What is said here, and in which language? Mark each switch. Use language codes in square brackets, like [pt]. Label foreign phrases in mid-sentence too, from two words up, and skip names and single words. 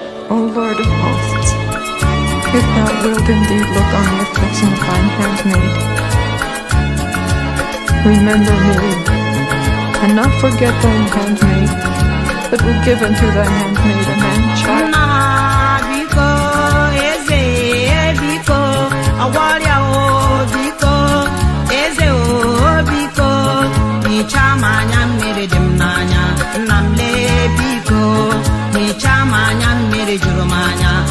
[en] O Lord of hosts, if thou wilt indeed look on the affliction of thine handmaid, remember me, and not forget thine handmaid, but will give unto thy handmaid a man child. [ig] Nna, biko, eze, biko, ọgwọrịa, o, biko, eze, o, biko, hichaa m anya mmiri dị m n'anya. Nna m, lee, biko, hichaa m anya mmiri juru m anya.